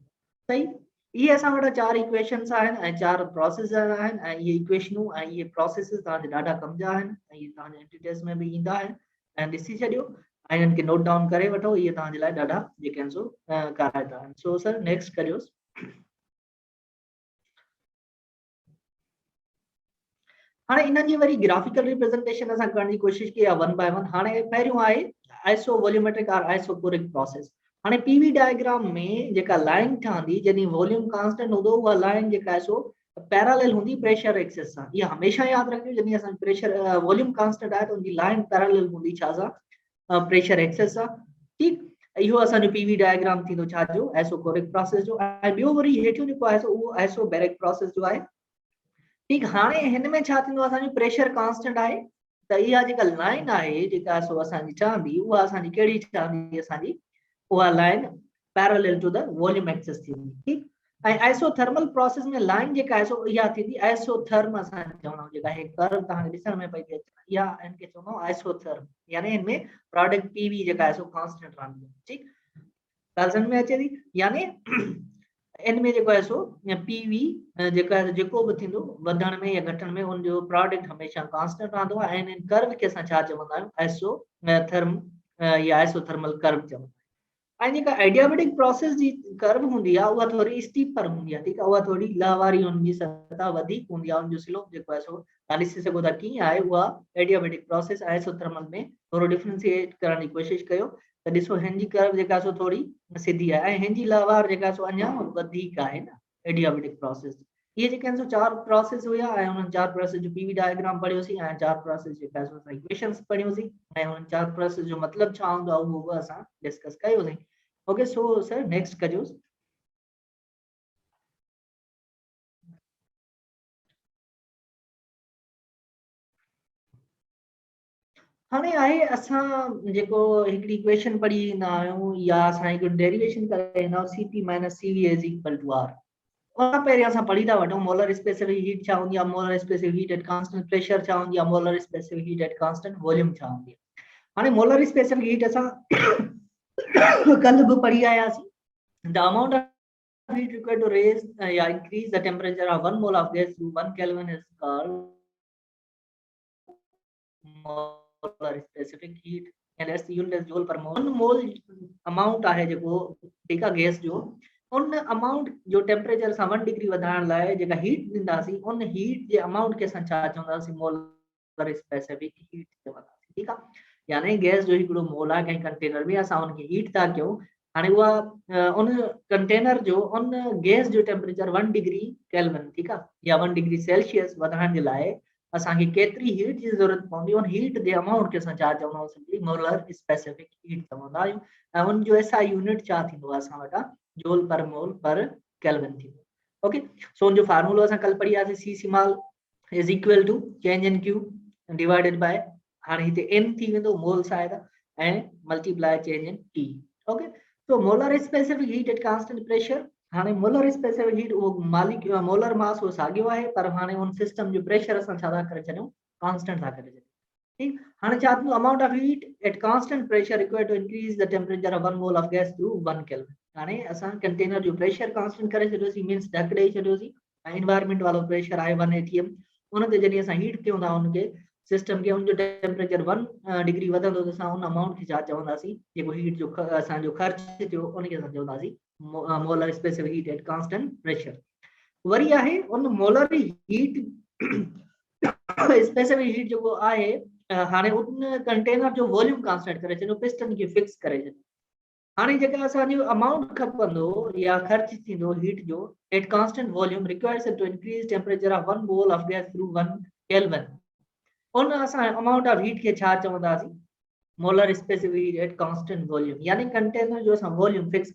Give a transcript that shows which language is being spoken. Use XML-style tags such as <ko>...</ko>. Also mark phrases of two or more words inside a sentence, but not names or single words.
<sd>सही, इहे असां वटि 4 इक्वेशन्स आहिनि ऐं 4 प्रोसेस आहिनि, ऐं इहे इक्वेशनूं ऐं इहे प्रोसेसिस तव्हांजे ॾाढा कम जा आहिनि, ऐं इहे तव्हांजे एंटिटीज़ में बि ईंदा आहिनि, ऐं ॾिसी छॾियो ऐं इन्हनि खे</sd> <en>note down</en> <sd>करे वठो, इहे तव्हांजे लाइ ॾाढा जेके आहिनि सो क़ाइदा आहिनि।</sd> <en>so sir next</en> <sd>करियोसि। हाणे इन्हनि जी वरी</sd> <en>graphical representation</en> <sd>असां करण जी कोशिशि कई आहे 1 बाय 1। हाणे पहिरियों आहे</sd> <en>iso volumetric</en> <sd>और</sd> <en>isoporic process.</en> <sd>हाणे</sd> <en>PV diagram</en> <sd>में जेका लाइन ठहंदी, जॾहिं</sd> <en>volume constant</en> <sd>हूंदो, उहा लाइन जेका आहे सो पैरेलल हूंदी</sd> <en>pressure axis</en> <sd>सां, इहा हमेशह यादि रखियो, जॾहिं असां</sd> <en>pressure volume constant</en> <sd>आहे त उनजी लाइन पैरेलल हूंदी छा सां,</sd> <en>pressure axis</en> <sd>सां, ठीकु, इहो असांजो</sd> <en>PV diagram</en> <sd>थींदो छा जो,</sd> <en>isoporic process</en> <sd>जो। ऐं ॿियो वरी हेठियों जेको आहे सो उहो</sd> <en>isobaric process</en> <sd>जो आहे, ठीक। हाणे हिन में छा थींदो, असांजो</sd> <en>pressure constant</en> <sd>आहे, त इहा जेका लाइन आहे जेका सो असांजी ठहंदी, उहा असांजी कहिड़ी ठहंदी, असांजी उहा लाइन</sd> <en>parallel to the volume axis</en> <sd>थींदी, ठीक। ऐं</sd> <en>isothermal process</en> <sd>में लाइन जेका आहे सो इहा थींदी आइसोथर्म, असां चवणो जेका हे कर्व तव्हांखे ॾिसण में पई अचे, इहा इनखे चवंदा आइसोथर्म, यानी इनमें</sd> <en>product PV</en> <sd>जेका आहे सो कांस्टेंट रहंदी आहे, ठीक। ॻाल्हि समझ में अचे थी, यानी इनमें जेको आहे सो पीवी जेका जेको बि थींदो वधण में या घटण में उनजो प्रोडक्ट हमेशह कांस्टेंट रहंदो आहे, ऐं इन कर्व खे असां छा चवंदा आहियूं, आइसोथर्म या</sd> <en>isothermal curve</en> <sd>चवंदा आहियूं। ऐं जेका</sd> <en>adiabatic process</en> <sd>जी कर्व हूंदी आहे उहा थोरी स्टीपर हूंदी आहे, ठीकु आहे, उहा थोरी लहवारी, उनजी सतह वधीक हूंदी आहे, उनजो स्लोप जेको आहे सो तव्हां ॾिसी सघो था कीअं आहे, उहा</sd> <en>adiabatic process isothermal</en> <sd>में थोरो डिफरेंशिएट करण जी कोशिशि कयो त ॾिसो हिन जी कर्व जेका सो थोरी सिधी आहे, ऐं हिन जी लहवार जेका सो अञा वधीक आहे न</sd> <en>adiabatic process.</en> <sd>ये जेके आहिनि सो 4 प्रोसेस हुया, ऐं उन्हनि 4 प्रोसेस जो</sd> <en>PV diagram</en> <sd>पढ़ियोसीं, ऐं 4 प्रोसेस जेका सो असां इक्वेशंस पढ़ियोसीं, ऐं उन 4 प्रोसेस जो मतिलबु छा हूंदो आहे उहो बि असां डिस्कस कयोसीं।</sd> <en>OK, so sir next</en> <sd>कजोसि। हाणे आहे असां जेको हिकिड़ी इक्वेशन पढ़ी ईंदा आहियूं, या असां हिकु डेरिवेशन करे ईंदा आहियूं,</sd> <en>Cp minus Cv is equal to R.</en> <sd>उन पहिरियों असां पढ़ी था वठूं</sd> <en>molar specific heat</en> <sd>छा हूंदी आहे,</sd> <en>molar specific heat at constant pressure</en> <sd>छा हूंदी आहे,</sd> <en>molar specific heat at constant volume</en> <sd>छा हूंदी आहे। हाणे</sd> <en>molar specific heat</en> <sd>असां कल बि पढ़ी आयासीं,</sd> <en>the amount of heat required to raise या increase the temperature of 1 mole of gas to 1 Kelvin is called molar specific heat, and that's the unit as joule per mole।</en> <sd>1</sd> <en>mole amount</en> <sd>आहे जेको, ठीक आहे, गैस जो उन अमाउंट जो टेम्परेचर सां 1 डिग्री वधाइण लाइ जेका हीट ॾींदासीं उन हीट जे अमाउंट खे असां छा चवंदासीं</sd> <en>molar specific heat</en> <sd>चवंदासीं ठीक आहे यानी गैस जो हिकिड़ो मोल आहे कंहिं कंटेनर में असां उनखे हीट था कयूं हाणे उहा उन कंटेनर जो उन गैस जो टेम्परेचर 1 डिग्री केल्विन ठीक आहे या 1 डिग्री सेल्सियस वधाइण जे लाइ असांखे केतिरी हीट जी ज़रूरत पवंदी उन हीट जे अमाउंट खे असां छा चवंदासीं</sd> <en>molar specific heat</en> <sd>चवंदा आहियूं ऐं उन जो SI यूनिट छा थींदो आहे असां वटां</sd> <en>joule per mole per kelvin</en> <sd>थींदो</sd> <en>OK so</en> <sd>उन जो फार्मूलो असां कल पढ़ी आसीं</sd> <en>C small is equal to change in Q divided by</en> <sd>हाणे हिते n थी वेंदो मोल्स आहे त ऐं</sd> <en>multiply change in T OK so molar specific heat at constant pressure</en> <sd>हाणे</sd> <en>molar specific</en> <sd>हीट वो मालिक</sd> <en>molar mass</en> <sd>वो साॻियो आहे पर हाणे उन सिस्टम जो प्रेशर असां छा था करे छॾियूं कांस्टेंट था करे छॾियूं ठीक हाणे छा थींदो</sd> <en>amount of heat at constant pressure required to increase the temperature of 1 mole of gas through 1 kelvin</en> <sd>हाणे असां कंटेनर जो प्रेशर कांस्टेंट करे छॾियोसीं मींस ढक ॾेई छॾियोसीं ऐं एनवायरनमेंट वालो प्रेशर आहे 1 atm उन ते जॾहिं असां हीट कयूं था उनखे सिस्टम के उन जो टेम्परेचर 1 डिग्री वधंदो त असां उन अमाउंट खे छा चवंदासीं जेको हीट जो असांजो ख़र्च थियो उनखे असां चवंदासीं</sd> <en>molar specific heat at constant pressure</en> <sd>वरी आहे उन</sd> <en>molar heat specific heat</en> <sd>जेको आहे हाणे उन कंटेनर जो</sd> <en>volume constant</en> <sd>करे छॾियो पिस्टन खे फिक्स करे छॾियो हाणे जेका असांजो अमाउंट खपंदो या ख़र्च थींदो हीट जो</sd> <en>at constant volume requires to increase temperature of 1 mole of gas through 1 kelvin</en> <sd>उन असां</sd> <en>amount of heat</en> <sd>खे छा चवंदासीं</sd> <en>molar specific heat at constant volume</en> <sd>यानी कंटेनर जो असां वॉल्यूम फिक्स</sd>